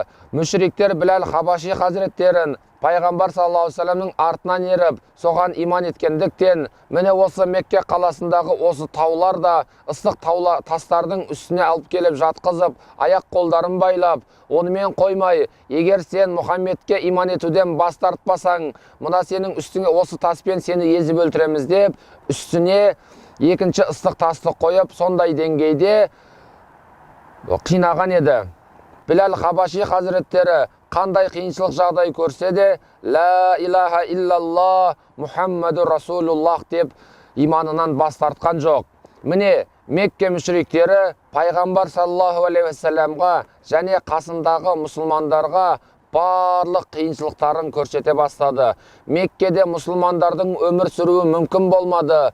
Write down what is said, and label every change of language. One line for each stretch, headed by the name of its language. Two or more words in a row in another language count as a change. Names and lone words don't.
Kazakh: Мүшриктер Біләл Хабаши хазіреттерін пайғамбар
Arabic: صلى الله عليه وسلم
Kazakh: артынан еріп, соған иман еткендіктен, міне осы Мекке қаласындағы осы таулар да ыстық тастардың үстіне алып келіп жатқызып, аяқ қолдарын байлап, онымен қоймай, егер сен Мұхаммедке иман етуден бас тартпасаң, мына сенің үстіңе осы таспен сені езіп өлтіреміз деп, үстіне екінші ыстық тасты қойып, сондай деңгейде қинаған еді. Біләл Хабаши хазіреттері қандай қиыншылық жағдай көрсе де,
Arabic: لا إله إلا الله محمد رسول الله
Kazakh: деп иманынан бас тартқан жоқ. Міне Мекке мүшриктері пайғамбар
Arabic: صلى الله عليه وسلم
Kazakh: және қасындағы мұсылмандарға барлық қиыншылықтарын көрсете бастады. Меккеде мұсылмандардың өмір сүруі мүмкін болмады.